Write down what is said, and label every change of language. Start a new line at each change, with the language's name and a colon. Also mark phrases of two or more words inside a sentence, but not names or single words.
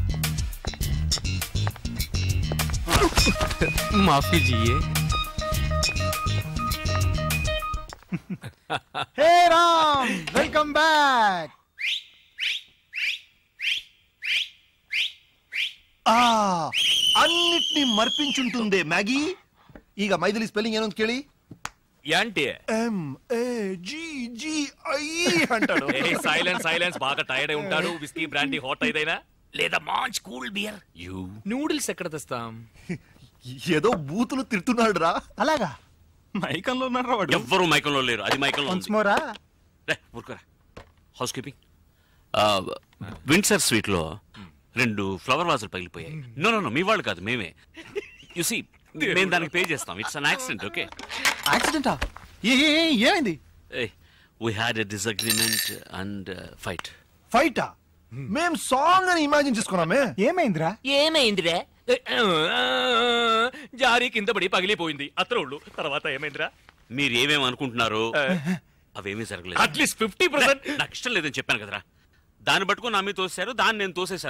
Hindi: माफ कीजिए.
English: Hey Ram, welcome back.
Telugu: అన్నిటిని మర్పించుంటుందే మ్యాగీ.
Kannada: ಈಗ మైథిలి స్పెల్లింగ్ ಏನಂತ ಕೇಳಿ?
Telugu: యాంటీ MAGGI అంటాడు.
English: silence silence.
Telugu: బాగా టైర్డ్ అయి ఉంటాడు.
English: whisky brandy hot
Telugu: అయిదైనా లేదా మంచి
English: cool beer. You.
Telugu: నూడిల్స్ ఎక్కడ తెస్తాం? ఏదో బూతులు తిడుతున్నాడు రా. అలాగా మైకంలో ఉన్నారా వాడు? ఎవ్వరూ మైకంలో లేరు. అది మైకంలో
English: once more. ఊరుకోరా. house keeping.
Telugu: విండ్సర్ స్వీట్ లో 2 ఫ్లవర్ వాజులు పగిలిపోయాయి.
English: no no no,
Telugu: మీ వాళ్ళు కాదు, మేమే.
English: you see,
Telugu: మేము దానికి పే చేస్తాం.
English: it's an accident. okay.
Telugu: యాక్సిడెంటా? ఏమైంది?
English: We had a disagreement and fight.
Telugu: ఫైటా? మేం సాంగ్ అని ఇమాజిన్ చేసుకున్నామే. ఏమైందిరా? ఏమైందిరా? జారీ కింద పడి పగిలిపోయింది అత్రోళ్ళు. తర్వాత ఏమైందిరా? మీరు ఏమేమి అనుకుంటున్నారు అవేమీ జరగలేదు.
English: at least 50%.
Telugu: నాకు ఇష్టం లేదని చెప్పాను కదరా. దాన్ని పట్టుకుని నా మీద తోసేశారు, దాన్ని నేను తోసేశాను.